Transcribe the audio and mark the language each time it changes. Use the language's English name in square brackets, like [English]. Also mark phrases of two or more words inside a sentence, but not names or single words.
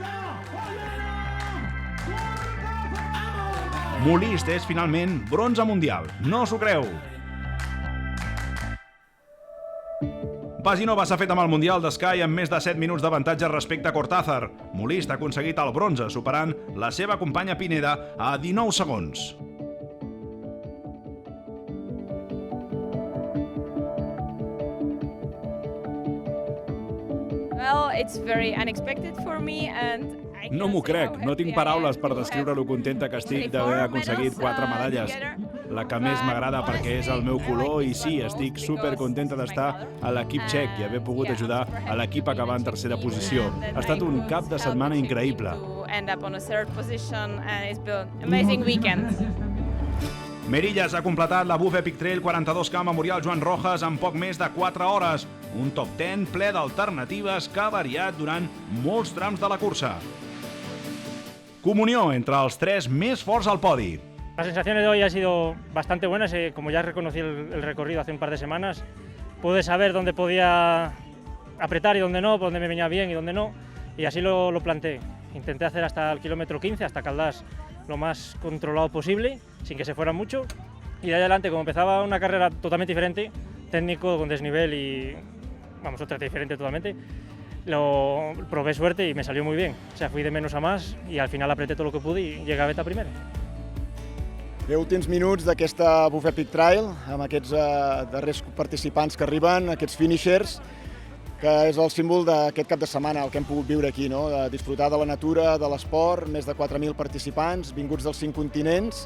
[Catalan] Molist és finalment bronze mundial. No s'ho creu. Vasinova s'ha fet amb el Mundial d'Sky amb més de 7 minuts d'avantatge respecte a Cortázar. Molist ha aconseguit el bronze, superant la seva companya Pineda a 19 segons. [English] Well, it's very unexpected for me and [Catalan] No m'ho crec, no tinc paraules per descriure lo contenta que estic d'haver aconseguit 4 medalles. La que més m'agrada perquè és el meu color i sí, estic supercontenta d'estar a l'equip txec i haver pogut ajudar a l'equip a acabar en tercera posició. Ha estat un cap de setmana increïble. Merillas ha completat la Buff Epic Trail 42K Memorial Joan Rojas en poc més de 4 hores. Un top 10 ple d'alternatives que ha variat durant molts trams de la cursa. Comunió entre els 3 més forts al podi. [Spanish] Las sensaciones de hoy han sido bastante buenas. Como ya reconocí el recorrido hace un par de semanas, pude saber dónde podía apretar y dónde no, dónde me venía bien y dónde no, y así lo planteé. Intenté hacer hasta el kilómetro 15, hasta Caldás, lo más controlado posible, sin que se fuera mucho, y de ahí adelante, como empezaba una carrera totalmente diferente, técnico, con desnivel y, vamos, otra diferente totalmente, lo probé suerte y me salió muy bien. O sea, fui de menos a más y al final apreté todo lo que pude y llegué a meta primero. [Catalan] Bé, últims minuts d'aquesta Buff Epic Trail, amb aquests darrers participants que arriben, aquests finishers. que és el símbol d'aquest cap de setmana, el que hem pogut viure aquí, no? De disfrutar de la natura, de l'esport, més de 4.000 participants, vinguts dels 5 continents.